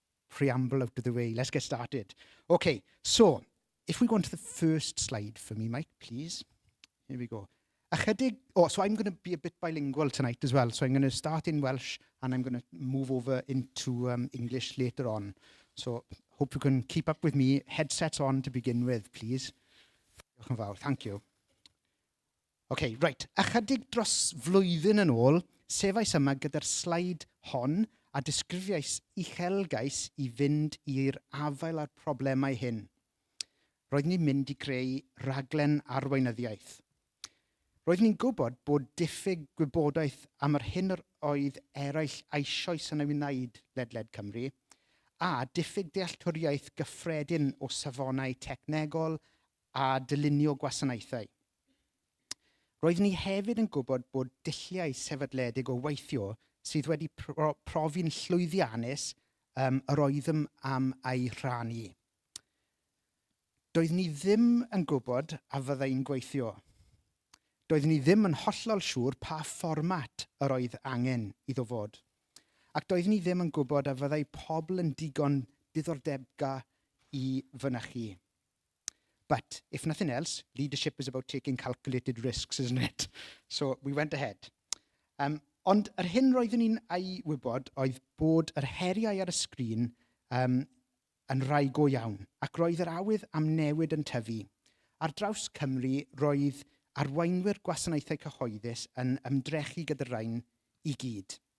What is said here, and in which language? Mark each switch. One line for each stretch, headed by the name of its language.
English: Preamble out of the way, let's get started. Okay, so if we go on to the first slide for me, Mike, please. Here we go. So I'm going to be a bit bilingual tonight as well. So I'm going to start in Welsh and I'm going to move over into English later on. So hope you can keep up with me. Headsets on to begin with, please.
Welsh: Diolch yn fawr,
English: thank you. Okay, right.
Welsh: Ychydig dros flwyddyn yn ôl, sefais yma gyda'r slaid hon a disgrifiais uchelgais i fynd i'r afael a'r problemau hyn. Roeddwn i'n mynd i greu rhaglen arweinyddiaeth. Roeddwn i'n gwybod bod diffyg gwybodaeth am yr hyn oedd eraill eisoes yn ei wneud ledled Cymru, a diffyg dealltwriaeth gyffredin o safonau technegol a dylunio gwasanaethau. Roeddwn i hefyd yn gwybod bod dulliau sefydledig o weithio sydd wedi profi'n llwyddiannus yr oeddym am ei rhannu. Doeddwn i ddim yn gwybod a fyddai'n gweithio. Doeddwn i ddim yn hollol siŵr pa fformat yr oedd angen iddo fod. Ac doeddwn i ddim yn gwybod a fyddai pobl yn digon diddordebga i fynychu.
English: But if nothing else, leadership is about taking calculated risks, isn't it? So we went ahead.
Welsh: Ond yr hyn roeddwn i'n ei wybod oedd bod yr heriau ar y sgrin yn rai go iawn, ac roedd yr awydd am newid yn tyfu. Ar draws Cymru, roedd arweinwyr gwasanaethau cyhoeddus yn ymdrechu gyda'r rhain i gyd.